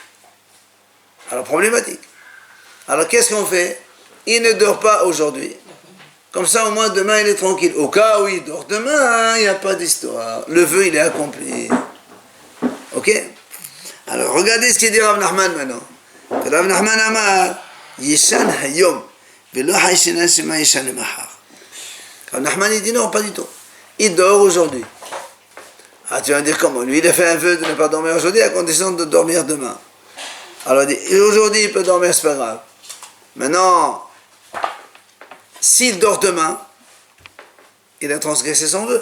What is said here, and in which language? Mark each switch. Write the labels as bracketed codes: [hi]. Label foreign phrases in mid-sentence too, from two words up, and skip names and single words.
[fr] Alors, problématique. Alors, qu'est-ce qu'on fait? Il ne dort pas aujourd'hui. Comme ça, au moins, demain, il est tranquille. Au cas où il dort demain, il n'y a pas d'histoire. Le vœu, il est accompli. Ok? Alors, regardez ce qu'il dit Rav Nachman maintenant. [he] רב נחמן אמר, ישן היום, ולא חיישינן שמא ישן מחר. [fr] Rav Nachman, il dit non, pas du tout. Il dort aujourd'hui. Ah, tu vas me dire comment? Lui, il a fait un vœu de ne pas dormir aujourd'hui à condition de dormir demain. Alors, il dit, aujourd'hui, il peut dormir, c'est pas grave. Maintenant, s'il dort demain, il a transgressé son vœu.